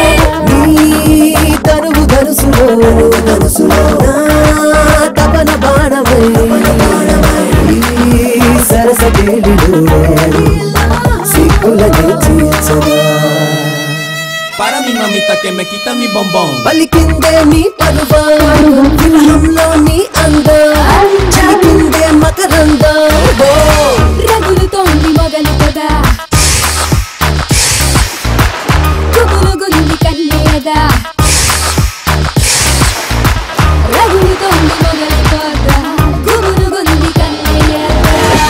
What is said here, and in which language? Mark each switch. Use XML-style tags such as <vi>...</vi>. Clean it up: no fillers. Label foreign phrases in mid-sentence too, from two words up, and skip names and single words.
<te>నీ తనువు ధనుసులో నా తపన బాణమై ఈ సరస కేళిలో సిగ్గులని తీర్చగా</te> <es>para mi mamita que me quita mi bombón</es> <te>పలికిందే నీ పరువం విరహంలో నీ అందం చిలికిందే మకరందం రగులుతోంది మొగలి పొద గుబులుగుంది కన్నయ్యదా రగులుతోంది మొగలి పొద గుబులుగుంది కన్నయ్యదా</te>